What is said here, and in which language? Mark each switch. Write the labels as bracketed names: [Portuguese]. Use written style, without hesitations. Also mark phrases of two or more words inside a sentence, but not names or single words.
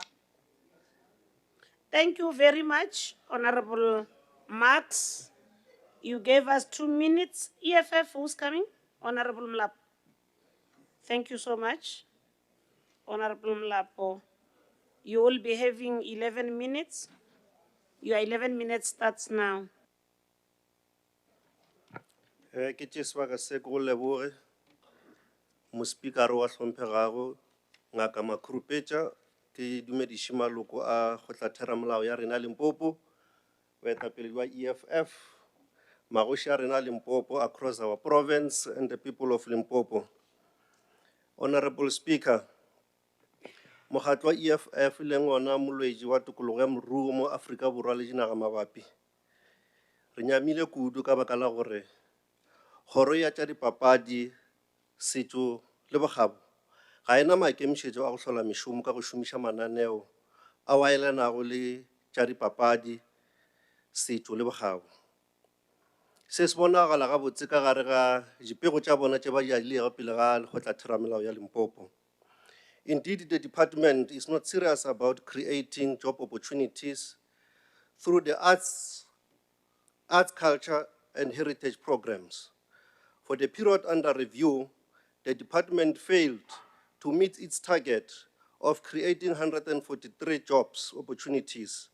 [English] Thank you very much, Honorable Marx. You gave us 2 minutes. EFF, who's coming? Honorable Mlapo. Thank you so much, Honorable Mlapo. You will be having 11 minutes. Your 11 minutes starts now. [Northern Sotho] Ke tšeswa ka se go leboge mospikara wa hlomphegago ngaka Makhurupetša ke dumediše maloko a kgotlatheramolao ya rena Limpopo baetapele ba EFF magoši a rena Limpopo [English] across our province and the people of Limpopo. Honorable Speaker, [Northern Sotho] mokgatlo wa EFF le ngwana molwetši wa tokologo ya moruo mo Afrika Borwa le dinaga mabapi re nyamile kudu ka baka la gore kgoro ya tša dipapadi setšo le bokgabo ga ena maikemišetšo a go hlola mešomo ka go šomiša mananeo a waelanago le tša dipapadi setšo le bokgabo se se bonagala gabotse ka gare ga dipego tša bona tše ba di adilego pele ga lekgotlatheramelao ya Limpopo. [English] Indeed, the department is not serious about creating job opportunities through the arts, culture, and heritage programs. For the period under review, the department failed to meet its target of creating 143 jobs opportunities.